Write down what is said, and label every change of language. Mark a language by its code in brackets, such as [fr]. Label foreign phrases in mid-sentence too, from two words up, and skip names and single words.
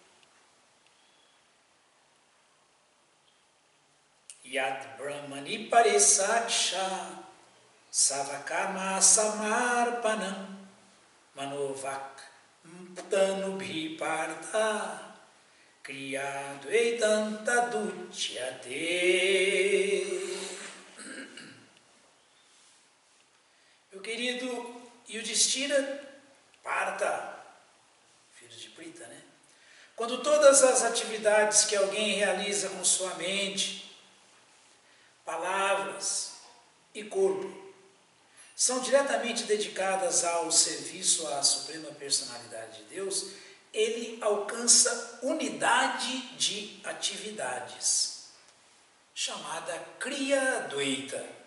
[sa] यत् ब्रह्मणि परिसाक्ष सवकर्म समर्पणम् मनोवाक् तनुभि पार्थ क्रिया अद्वैतन्त दुच्यते. [pt] Meu querido Yudhishthira, Partha, filho de Prita, né? Quando todas as atividades que alguém realiza com sua mente, palavras e corpo são diretamente dedicadas ao serviço à Suprema Personalidade de Deus, ele alcança unidade de atividades, chamada Kriya Dvaita.